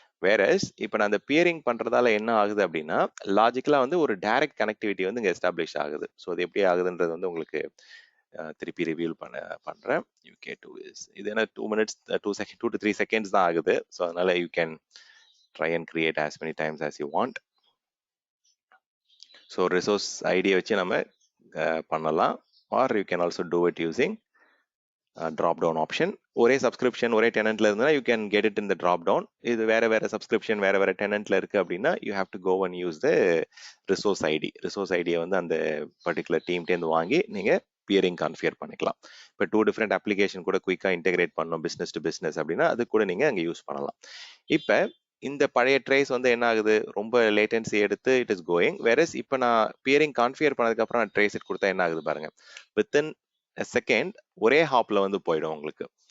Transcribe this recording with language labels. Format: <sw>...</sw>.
<ta>Whereas இப்போ நான் அந்த பியரிங் பண்ணுறதால என்ன ஆகுது அப்படின்னா லாஜிக்கலாக வந்து ஒரு டைரக்ட் கனெக்டிவிட்டி வந்து இங்கே எஸ்டாப்ளிஷ் ஆகுது. ஸோ அது எப்படி ஆகுதுன்றது வந்து உங்களுக்கு திருப்பி ரிவியூ பண்ணுறேன். யூகே 2 இது என்ன</ta> <en>2 minutes 2 to 3 seconds</en> <ta>தான் ஆகுது. ஸோ அதனால</ta> <en>You can try and create as many times as you want.</en> <ta>So resource ஐடியை வச்சு நம்ம பண்ணலாம்.</ta> <en>or you can also do it using drop down option.</en> <ta>ஒரே சப்ஸ்கிரிப்ஷன் ஒரே டெனன்ட்ல இருந்தா</ta> <en>you can get it in the drop down.</en> <ta>இது வேற subscription வேற டெனன்ட்ல இருக்கு அப்படின்னா</ta> <en>you have to go and use the resource ID.</en> <ta>Resource ஐடியை வந்து அந்த பர்டிகுலர் டீம்டேருந்து வாங்கி நீங்க பியரிங் கான்ஃபிகர் பண்ணிக்கலாம். இப்போ 2 டிஃப்ரெண்ட் அப்ளிகேஷன் கூட குயிக்கா இன்டெகிரேட் பண்ணணும் பிசினஸ் டு பிசினஸ் அப்படின்னா அது கூட நீங்க அங்கே யூஸ் பண்ணலாம். இப்போ இந்த பழைய ட்ரேஸ் வந்து என்ன ஆகுது, ரொம்ப லேட்டன்சி எடுத்து</ta> <en>It is going.</en> <ta>வேறஸ் இப்போ நான் பியரிங் கான்ஃபிகர் பண்ணதுக்கு அப்புறம் நான் ட்ரேஸ் இட் கொடுத்தா என்ன ஆகுது பாருங்க, வித்தின் செகண்ட் ஒரே ஹாப்ல வந்து போயிடும் உங்களுக்கு.</ta>